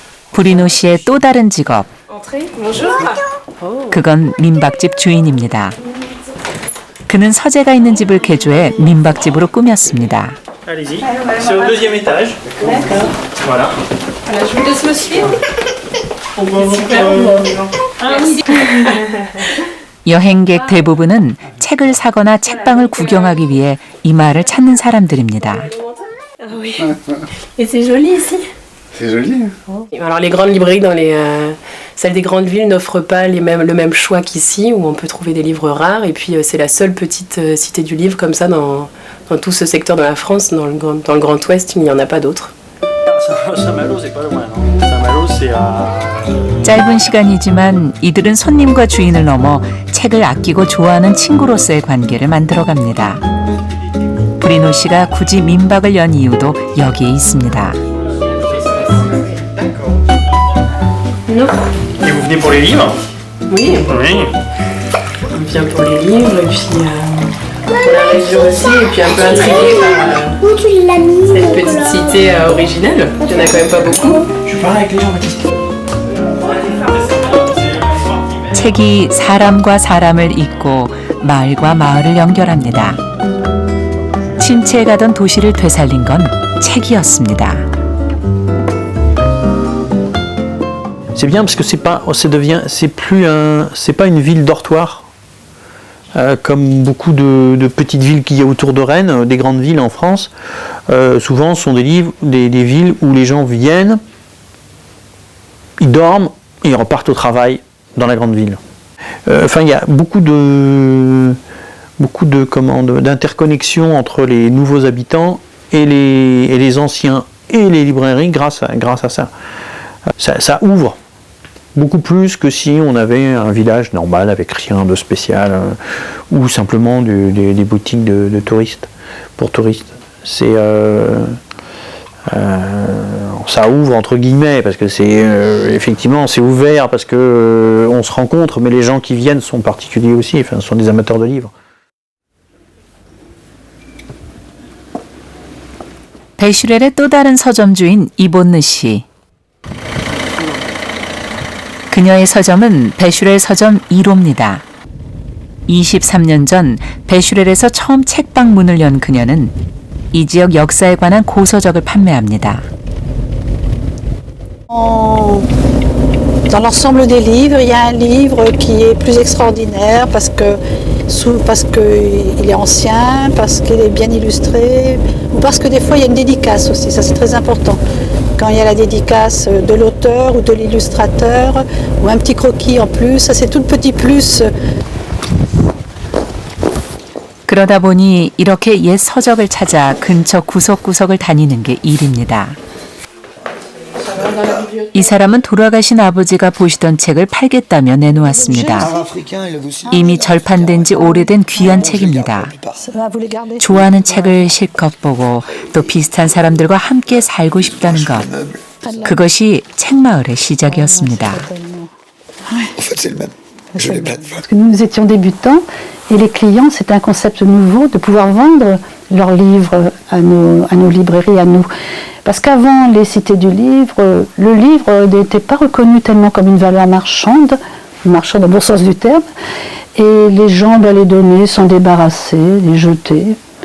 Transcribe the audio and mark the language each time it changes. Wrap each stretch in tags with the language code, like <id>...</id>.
<ko>브리노 씨의 또 다른 직업. 그건 민박집 주인입니다. 그는 서재가 있는 집을 개조해 민박집으로 꾸몄습니다.</ko> <fr>Allez-y, c'est au deuxième étage. Voilà. Je vous laisse me suivre.</fr> <ko>여행객 대부분은 책을 사거나 책방을 구경하기 위해 이 마을을 찾는 사람들입니다.</ko> <fr>Et c'est joli ici. C'est joli. Alors les grandes librairies dans celles des grandes villes n'offrent pas le même choix qu'ici, où on peut trouver des livres rares. Et puis c'est la seule petite cité du livre comme ça dans tout ce secteur de la France, dans le Grand Ouest, il n'y en a pas d'autres. Saint-Malo, c'est pas loin. Saint-Malo, c'est à...</fr> <ko>짧은 시간이지만 이들은 손님과 주인을 넘어 책을 아끼고 좋아하는 친구로서의 관계를 만들어갑니다. 브리노 씨가 굳이 민박을 연 이유도 여기에 있습니다.</ko> <fr>Non. Et vous venez pour les livres? Oui. Oui. On vient pour les livres et puis pour la région aussi, et puis un peu intrigué par cette petite cité originale. Il n'y en a quand même pas beaucoup. Je parle avec les gens, Baptiste.</fr> <ko>책이 사람과 사람을 잇고 마을과 마을을 연결합니다. 침체에 도시를 되살린 건 책이었습니다.</ko> <fr>C'est bien parce que c'est pas une ville dortoir comme beaucoup de petites villes qu'il y a autour de Rennes, des grandes villes en France. Souvent, ce sont des villes où les gens viennent ils dorment et ils repartent au travail dans la grande ville. Enfin, il y a beaucoup d'interconnexions entre les nouveaux habitants et les anciens et les librairies grâce à ça. Ça ouvre beaucoup plus que si on avait un village normal avec rien de spécial ou simplement des boutiques de touristes pour touristes. Ça ouvre entre guillemets parce que effectivement c'est ouvert parce que on se rencontre, mais les gens qui viennent sont particuliers aussi, enfin sont des amateurs de livres.</fr> <ko>배슈렐의 또 다른 서점주인 이본느 씨. 그녀의 서점은 배슈렐 서점 1호입니다. 23년 전 배슈렐에서 처음 책방 문을 연 그녀는 이 지역 역사에 관한 고서적을 판매합니다.</ko> <fr>Dans l'ensemble des livres, il y a un livre qui est plus extraordinaire parce qu'il est ancien, parce qu'il est bien illustré, ou parce que des fois il y a une dédicace aussi, ça c'est très important. Quand il y a la dédicace de l'auteur ou de l'illustrateur, ou un petit croquis en plus, ça c'est tout le petit plus.</fr> <ko>그러다 보니 이렇게 옛 서적을 찾아 근처 구석구석을 다니는 게 일입니다. 이 사람은 돌아가신 아버지가 보시던 책을 팔겠다며 내놓았습니다. 이미 절판된 지 오래된 귀한 책입니다. 좋아하는 책을 실컷 보고 또 비슷한 사람들과 함께 살고 싶다는 것. 그것이 책마을의 시작이었습니다.</ko> <fr>Parce que nous étions débutants et les clients, c'était un concept nouveau de pouvoir vendre leurs livres à nos librairies, à nous. Parce qu'avant les cités du livre, le livre n'était pas reconnu tellement comme une valeur marchande au bon sens du terme, et les gens les donnaient, s'en débarrasser, les jeter.</fr>